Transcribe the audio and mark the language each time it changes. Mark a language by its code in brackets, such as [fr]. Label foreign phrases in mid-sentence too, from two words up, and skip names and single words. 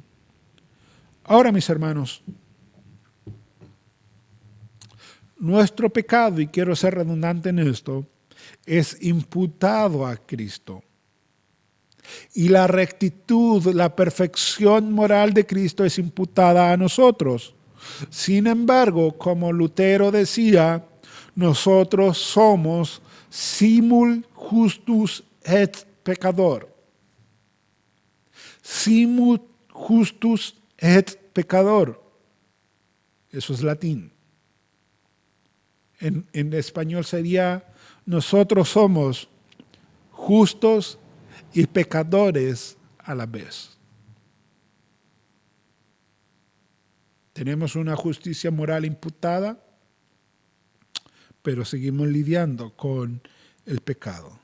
[es] Ahora, mis hermanos, nuestro pecado, y quiero ser redundante en esto, es imputado a Cristo. Y la rectitud, la perfección moral de Cristo es imputada a nosotros. Sin embargo, como Lutero decía, nosotros somos [la] simul justus et pecador. Simul justus et pecador. [es] Eso es latín. En español sería, nosotros somos justos y pecadores a la vez. Tenemos una justicia moral imputada, pero seguimos lidiando con el pecado.